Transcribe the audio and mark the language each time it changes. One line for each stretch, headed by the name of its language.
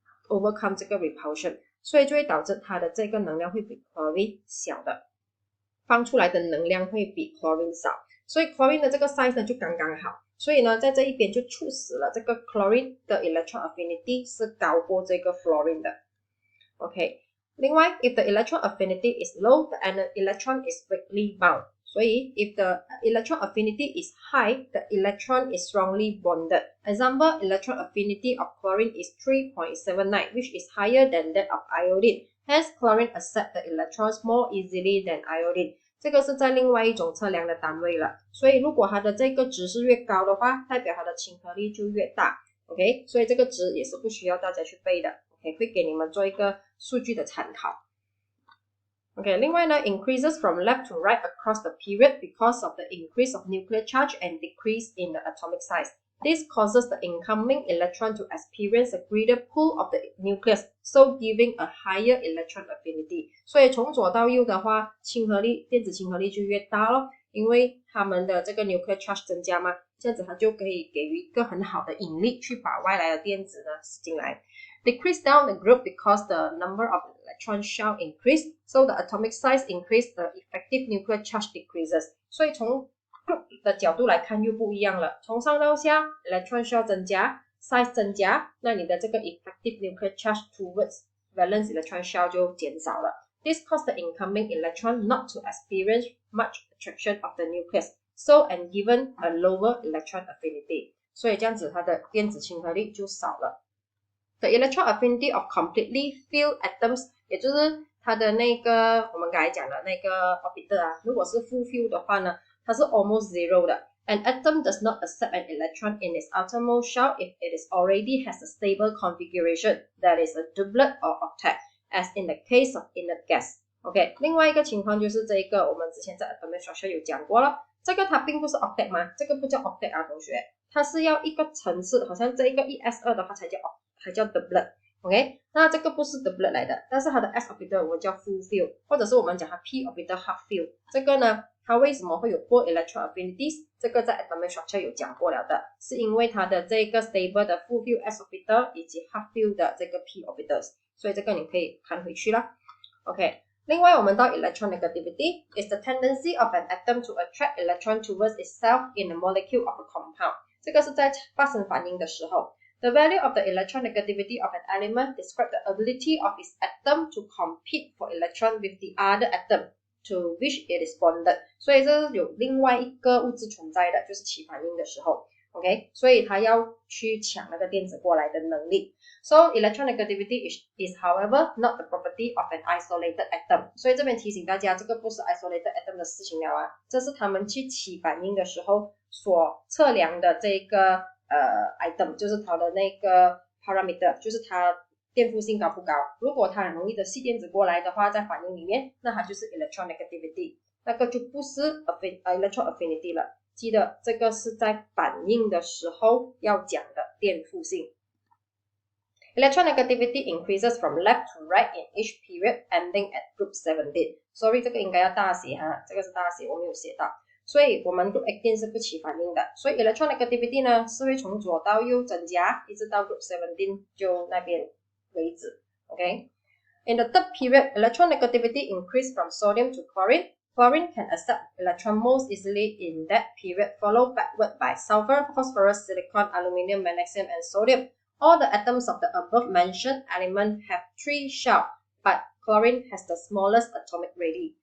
Chinese: overcome 这个 repulsion， 所以就会导致它的这个能量会比 chlorine 小的，放出来的能量会比 chlorine 少，所以 chlorine 的这个 size 呢就刚刚好，所以呢，在这一边就促使了这个 chlorine 的 electron affinity 是高过这个 fluorine 的 ，OK。
English: 另外 if the electron affinity is low, the electron is weakly bound.
Chinese: 所以
English: if the electron affinity is high, the electron is strongly bonded. Example, electron affinity of chlorine is 3.79, which is higher than that of iodine. Hence, chlorine accepts the electrons more easily than iodine.
Chinese: 这个是在另外一种测量的单位了。所以如果它的这个值是越高的话，代表它的亲和力就越大。 OK， 所以这个值也是不需要大家去背的。OK， 会给你们做一个数据的参考。
English: OK，
Chinese: 另外呢
English: ，increases from left to right across the period because of the increase of nuclear charge and decrease in the atomic size. This causes the incoming electron to experience a greater pull of the nucleus, so giving a higher electron affinity.
Chinese: 所以从左到右的话，电子亲和力就越大咯，因为它们的这个 nuclear charge 增加嘛，这样子它就可以给予一个很好的引力去把外来的电子呢吸进来。
English: Decrease down the group because the number of electron shell increase, so the atomic size increase, the effective nuclear charge decreases.
Chinese: 所以从 group 的角度来看又不一样了，从上到下 electron shell 增加 size 增加，那你的这个
English: effective nuclear charge towards valence electron shell
Chinese: 就减少了。
English: This causes the incoming electron not to experience much attraction of the nucleus, so and given a lower electron affinity.
Chinese: 所以这样子它的电子亲和力就少了。
English: The electron affinity of completely filled atoms，
Chinese: 也就是它的那个我们刚才讲的那个 orbital 啊，如果是 full fill 的话呢，它是
English: almost zero
Chinese: 的。
English: An atom does not accept an electron in its outermost shell if it is already has a stable configuration that is a doublet or octet, as in the case of inert gas.
Chinese: OK， 另外一个情况就是这一个我们之前在 atomic structure 有讲过了，这个它并不是 octet 嘛，这个不叫 octet 啊，同学，它是要一个层次，好像这一个 1s2 的话才叫 doublet。OK， 那这个不是 doublet 来的，但是它的 s orbital 我们叫 full fill， 或者是我们讲它 p orbital half fill。这个呢，它为什么会有 4 electron affinities？ 这个在 atomic structure 有讲过了的，是因为它的这个 stable 的 full fill s orbital 以及 half fill 的这个 p orbitals， 所以这个你可以看回去啦。
English: OK，
Chinese: 另外我们到
English: electronegativity is the tendency of an atom to attract electron towards itself in a molecule of a compound。
Chinese: 这个是在发生反应的时候。
English: The value of the electronegativity of an element describes the ability of its atom to compete for electron with the other atom to which it is bonded。
Chinese: 所以这是有另外一个物质存在的，就是起反应的时候 OK， 所以它要去抢那个电子过来的能力。
English: So electronegativity is however not the property of an isolated atom。
Chinese: 所以这边提醒大家，这个不是 isolated atom 的事情了啊，这是他们去起反应的时候所测量的这个item， 就是它的那个 parameter， 就是它电负性高不高。如果它很容易的吸电子过来的话，在反应里面，那它就是 electronegativity， 那个就不是 electron affinity 了。记得这个是在反应的时候要讲的电负性。
English: Electronegativity increases from left to right in each period, ending at group 17。 Sorry，
Chinese: 这个应该要大写哈，这个是大写，我没有写到。所以我们 group 18是不起反应的，所以 electronegativity 呢是会从左到右增加，一直到 group 17就那边为止。
English: OK， In the third period, electronegativity increased from sodium to chlorine. Chlorine can accept electron most easily in that period, followed backward by sulphur, phosphorus, silicon, aluminium, magnesium, and sodium. All the atoms of the above mentioned element have 3 shells, but chlorine has the smallest atomic radius.